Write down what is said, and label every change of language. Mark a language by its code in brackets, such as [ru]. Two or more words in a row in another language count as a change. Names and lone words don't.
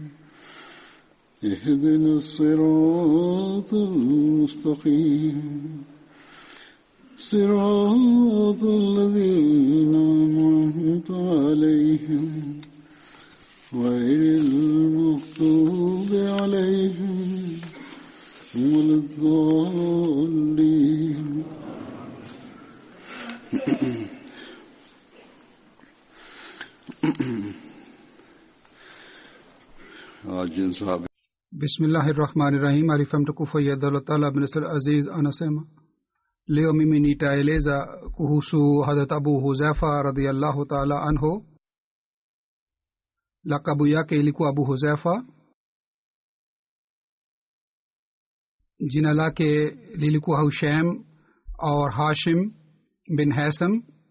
[ar] اهدنا الصراط المستقيم صراط الذين أنعمت عليهم غير المغضوب عليهم ولا الضالين. Bismillahirrahmanirrahim. [sw] Arifa mtukufu Yadallah Taala bin Nasr Aziz anasema, leo mimi nitaeleza kuhusu Hazrat Abu Huzaifa [ar] رضي الله تعالى عنه. [sw] Lakabu yake ilikuwa Abu Huzaifa. Jina lake lilikuwa Hushaim au Hashim bin Hasam.